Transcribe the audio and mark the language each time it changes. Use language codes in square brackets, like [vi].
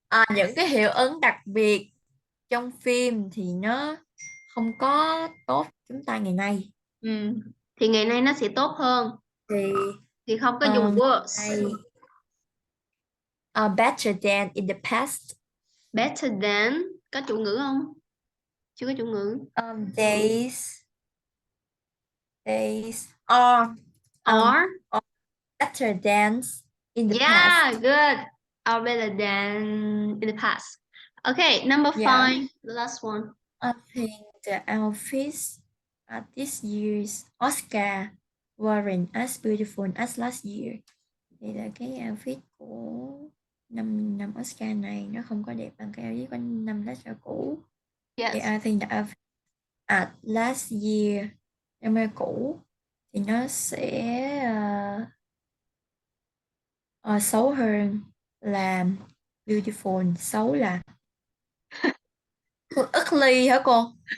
[vi] những cái hiệu ứng đặc biệt trong phim thì nó không có tốt chúng ta ngày nay. Thì ngày nay nó sẽ tốt hơn. Thì không có dùng worse. [en] Better than in the past. Better than [vi] có chủ ngữ không? Chưa có chủ ngữ. [en] Days are better than in the past. Good. Are better than in the past. Okay, number 5, the last one. I think the outfits at this year's Oscar weren't as beautiful as last year. [vi] Thì là cái outfit của năm Oscar này nó không có đẹp bằng cái outfit của năm Oscar cũ. [en] Yes. [vi] Thì [en] I think the outfit at last year [vi] năm cũ thì nó sẽ xấu hơn là beautiful, xấu là ugly hả cô?